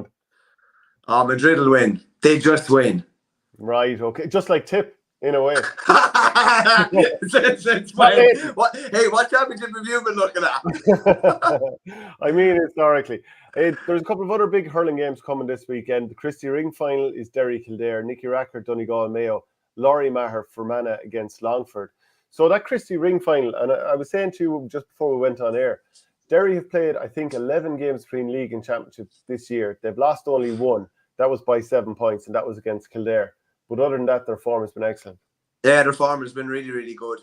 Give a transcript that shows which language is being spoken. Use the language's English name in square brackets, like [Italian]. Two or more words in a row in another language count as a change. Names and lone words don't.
[English] Oh, Madrid will win. They just win. Right, okay. Just like Tip, in a way. It's fine. What championship have you been looking at? I mean, historically. There's a couple of other big hurling games coming this weekend. The Christy Ring final is Derry Kildare, Nicky Rackard, Donegal Mayo, Laurie Maher, Fermanagh against Longford. So that Christy Ring final, and I was saying to you just before we went on air, Derry have played, I think, 11 games between league and championship this year. They've lost only one. That was by 7 points, and that was against Kildare. But other than that, their form has been excellent. Yeah, their form has been really, really good.